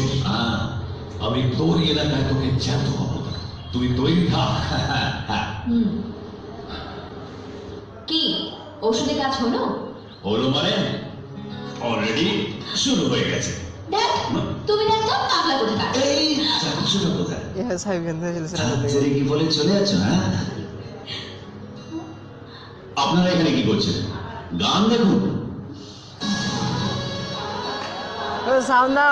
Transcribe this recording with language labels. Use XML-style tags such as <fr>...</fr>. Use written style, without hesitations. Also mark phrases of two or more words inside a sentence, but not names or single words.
<bn>আমি তোর এলাকায় তোকে জ্যান্ত হবো, তুই তৈরি থাক। কি ওষুধে কাজ হলো? হলো মানে অলরেডি শুরু হয়ে গেছে। দেখ তুমি না একদম পাগলা কোথাকার। এই চাকরিটা কোথায়?</bn> <en>Yes, I've been there.</en> <bn>ছেড়ে কি বলে চলে যাচ্ছ? হ্যাঁ, আপনারা এখানে কি করছেন? গান দেখুন। Sound daw.</bn>